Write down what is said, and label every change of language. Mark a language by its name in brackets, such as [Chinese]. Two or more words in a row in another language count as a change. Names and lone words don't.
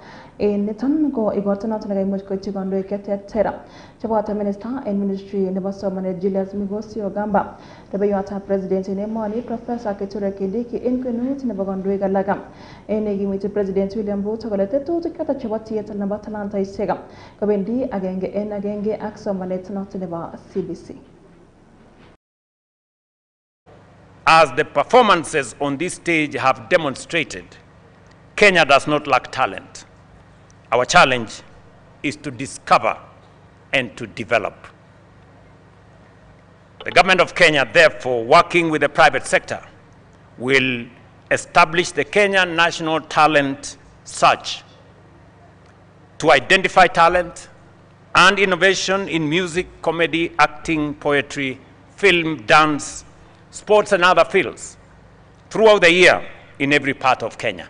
[Kalenjin] En niton ko igorto noton nekaimuch koityi kandoik cheterter cheboto Minister en Ministry nebo somanet Julius Migosi Ogamba, rubeiwotab President en emoni Professor Kithure Kindiki en kwenut nebo kandoik alak. En nekimiti President William Ruto kole tetutik choton chebo tiet nebo talantaisiek kobendi agenge en agenge ak somanet noton nebo CBC. [English] As the performances on this stage have demonstrated, Kenya does not lack talent. Our challenge is to discover and to develop. The government of Kenya, therefore, working with the private sector, will establish the Kenya National Talent Search to identify talent and innovation in music, comedy, acting, poetry, film, dance, sports, and other fields throughout the year in every part of Kenya.